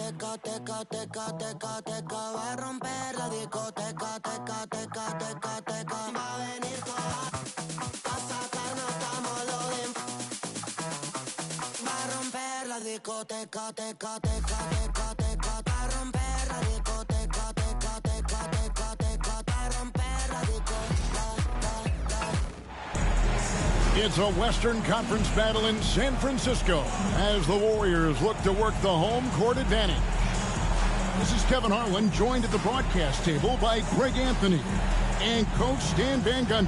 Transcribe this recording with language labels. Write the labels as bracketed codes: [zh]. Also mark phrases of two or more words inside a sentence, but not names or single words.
[es] teca, teca, teca, teca, va a romper la discoteca, teca, teca, teca, teca, va a venir a sacarnos estamos lo de, va a romper la discoteca, teca, teca, teca, teca, va a romper la discoteca, teca, teca, teca, teca, va a romper la discoteca. [en] It's a Western Conference battle in San Francisco as the Warriors look to work the home court advantage. This is Kevin Harlan, joined at the broadcast table by Greg Anthony and Coach Stan Van Gundy.